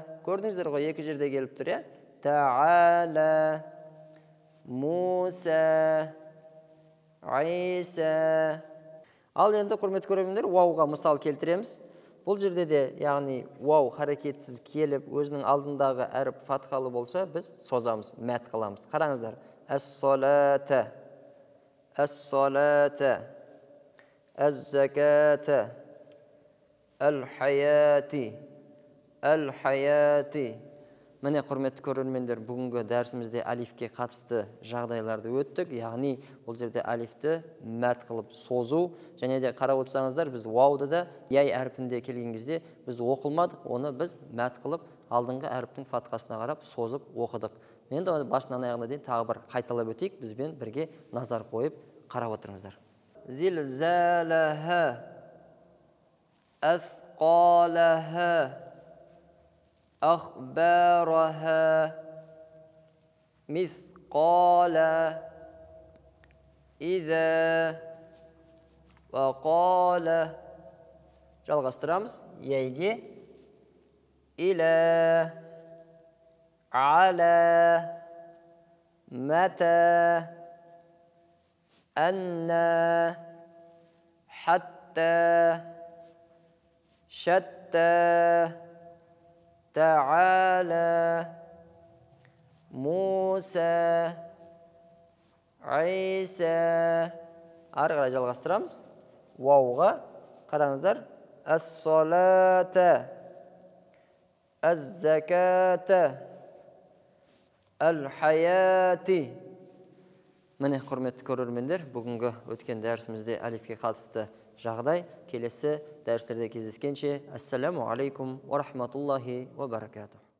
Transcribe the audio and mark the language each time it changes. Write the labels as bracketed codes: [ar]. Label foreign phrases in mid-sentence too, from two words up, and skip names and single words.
[kk] Көрдіңіздер ғой? Екі жерде келіп тұр, я? [ar] تعالى، موسى، عيسى. [kk] Ал енді құрметті көрермендер, вауға мысал келтіреміз. Бұл жерде де, яғни вау харекетсіз келіп, өзінің алдындағы әріп фатхалы болса, біз созамыз, мәт қыламыз. Қараңыздар. Әс-салата, [ar] الصلاة، الزكاة، الحياة، الحياة. [kk] Міне құрметті көрермендер, бүгінгі дәрісімізде алифке қатысты жағдайларды өттік. Яғни бұл жерде алифті мәт қылып созу, және де қарап отырсаңыздар, біз вауды да яй әрпінде келген кезде біз оқылмадық, оны біз мәт қылып алдыңғы әріптің фатхасына қарап созып оқыдық. Енді басынан аяғына дейін тағы бір қайталап өтейік, бізбен бірге назар қойып қарап отырыңыздар. [ar] زلزالها، أثقالها, أخبارها مثقال إذا وقال. [kk] Жалғастырамыз. Яйге [ar] إلى على متى أن حتى شتى تعالى موسى عيسى. [kk] Ары қарай жалғастырамыз. Вауға қараңыздар. [ar] الصلاة، الزكاة، الحياة. [kk] Міне құрметті көрермендер, бүгінгі өткен дәрісімізде алифке қатысты жағдай. Келесі дәрістерде кездескенше, [ar] السلام عليكم ورحمة الله وبركاته.